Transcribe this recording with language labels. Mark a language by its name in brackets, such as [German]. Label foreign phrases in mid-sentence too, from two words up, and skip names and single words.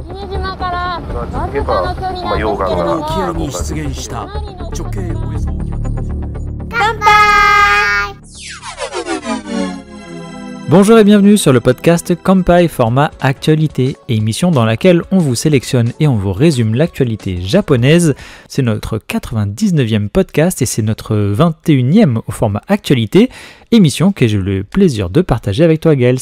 [Japanese] 島からわずかの距離なんですけれども、沖合に出現した直径およそ乾杯。 [French] Bonjour et bienvenue sur le podcast Kanpai format actualité, émission dans laquelle on vous sélectionne et on vous résume l'actualité japonaise. C'est notre 99e podcast et c'est notre 21e au format actualité, émission que j'ai le plaisir de partager avec toi Gaël.